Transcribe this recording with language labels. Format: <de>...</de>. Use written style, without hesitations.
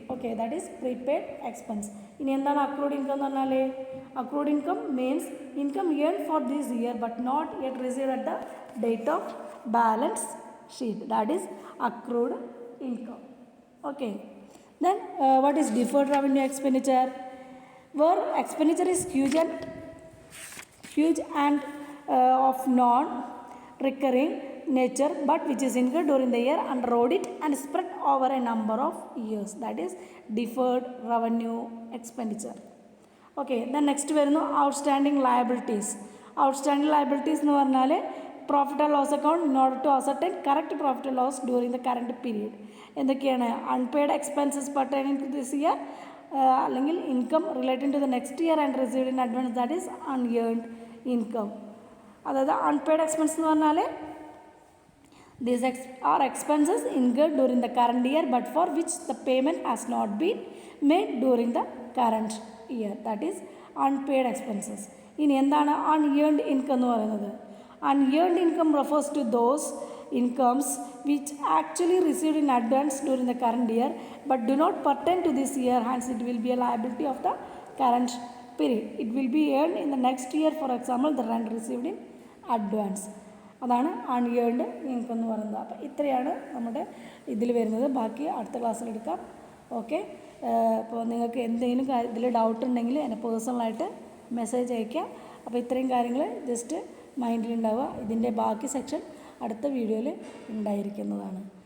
<ml>Okay,</ml> <en>That is prepaid expense.</en> <ml>ഇനി എന്താണ് accrued income എന്ന് പറഞ്ഞാൽ?</ml> <en>Accrued income means income earn for this year but not yet received at the date of balance sheet. That is accrued income. Okay, then what is deferred revenue expenditure? Where expenditure is huge and of non-recurring nature but which is incurred during the year under audit and spread over a number of years, that is deferred revenue expenditure. Okay, then next വരുന്നു outstanding liabilities. Outstanding liabilities</en> <ml>എന്ന് പറഞ്ഞാൽ</ml> <en>Profit and loss account in order to ascertain correct profit and loss during the current period. എന്തൊക്കെയാണ്? Unpaid expenses pertaining to this year, അല്ലെങ്കിൽ income relating to the next year and received in advance, that is unearned income.</en> <ml>അതായത് unpaid expense എന്ന് പറഞ്ഞാൽ</ml> <en>These are expenses incurred during the current year but for which the payment has not been made during the current year, that is unpaid expenses.</en> <ml>ഇനി എന്താണ് unearned income എന്ന് പറയുന്നത്?</ml> <en>Unearned income refers to those incomes which actually received in advance during the current year but do not pertain to this year, hence it will be a liability of the current period. It will be earned in the next year, for example the rent received in advance.</en> <ml>അതാണ് unearned income എന്ന് പറയുന്നത്. അപ്പോൾ ഇത്രയാണ് നമ്മുടെ ഇതിൽ വരുന്നത്. ബാക്കി അടുത്ത ക്ലാസ്സിൽ എടുക്കാം. ഓക്കെ, അപ്പോൾ നിങ്ങൾക്ക് എന്തെങ്കിലും ഇതിൽ ഡൗട്ട് ഉണ്ടെങ്കിൽ എന്നെ പേഴ്സണലായിട്ട് മെസ്സേജ് അയയ്ക്കുക. അപ്പോൾ ഇത്രയും കാര്യങ്ങൾ ജസ്റ്റ് മൈൻഡിലുണ്ടാവുക. ഇതിൻ്റെ ബാക്കി സെക്ഷൻ അടുത്ത വീഡിയോയിൽ ഉണ്ടായിരിക്കുന്നതാണ്.</ml>